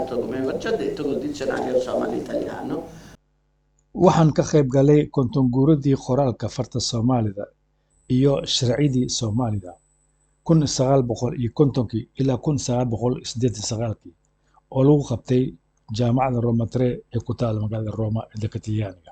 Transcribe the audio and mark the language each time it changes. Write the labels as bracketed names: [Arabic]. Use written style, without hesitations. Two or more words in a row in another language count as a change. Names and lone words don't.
[Italian] come ho già detto, col dizionario somalo-italiano. [Somali] waxaan ka qayb galay konton guuradii qoraalka farta Soomaalida iyo sharcidii Soomaalida 1950 ilaa 1989 oo lagu qabtay jaamacadda Roma Tre ee ku taal magaalada Roma ee dalka Talyaaniga.